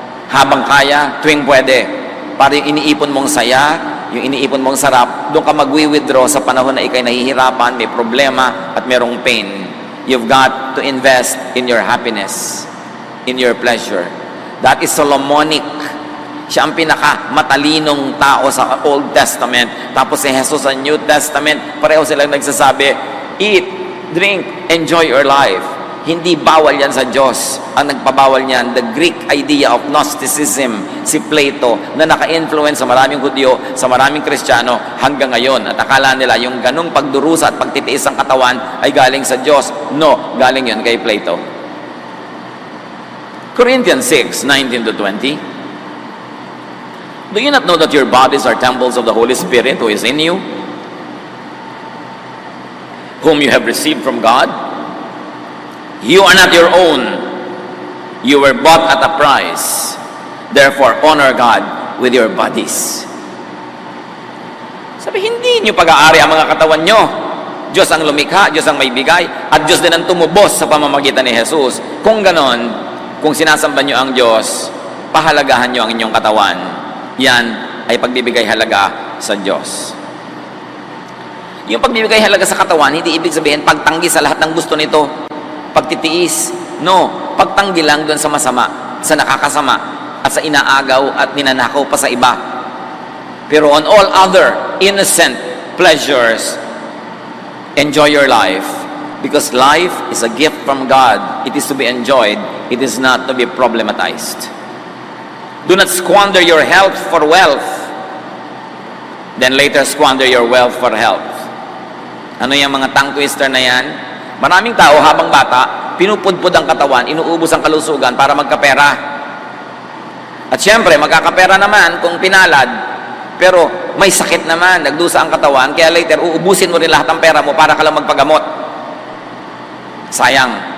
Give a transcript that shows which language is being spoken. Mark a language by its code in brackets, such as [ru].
[tl] Habang kaya, tuwing pwede. Para yung iniipon mong saya, yung iniipon mong sarap, doon ka mag-withdraw sa panahon na ikay nahihirapan, may problema, at merong pain. [en] You've got to invest in your happiness, in your pleasure. That is Solomonic. [tl] Siya ang pinakamatalinong tao sa Old Testament. Tapos si Jesus sa New Testament, pareho silang nagsasabi, [en] eat, drink, enjoy your life. [tl] Hindi bawal yan sa Diyos. Ang nagpabawal niyan, [en] the Greek idea of Gnosticism, [tl] si Plato, na naka-influence sa maraming Hudyo, sa maraming Kristiyano hanggang ngayon. At akala nila yung ganung pagdurusa at pagtitiis ng katawan ay galing sa Diyos. No, galing yun kay Plato. [en] Corinthians 6:19-20. Do you not know that your bodies are temples of the Holy Spirit who is in you, whom you have received from God? You are not your own. You were bought at a price. Therefore, honor God with your bodies. [tl] Sabi, hindi nyo pag-aari ang mga katawan nyo. Diyos ang lumikha, Diyos ang may bigay, at Diyos din ang tumubos sa pamamagitan ni Jesus. Kung ganon, kung sinasamba nyo ang Diyos, pahalagahan nyo ang inyong katawan. Yan ay pagbibigay halaga sa Diyos. Yung pagbibigay halaga sa katawan, hindi ibig sabihin pagtanggi sa lahat ng gusto nito. Pagtitiis. No, pagtanggi lang doon sa masama, sa nakakasama, at sa inaagaw at ninanakaw pa sa iba. [en] Pero on all other innocent pleasures, enjoy your life. Because life is a gift from God. It is to be enjoyed. It is not to be problematized. Do not squander your health for wealth. Then later squander your wealth for health. [tl] Ano yung mga tongue twister na yan? Maraming tao habang bata, pinupudpud ang katawan, inuubos ang kalusugan para magkapera. At syempre, magkakapera naman kung pinalad, pero may sakit naman, nagdusa ang katawan, kaya later, uubusin mo rin lahat ng pera mo para ka lang magpagamot. Sayang.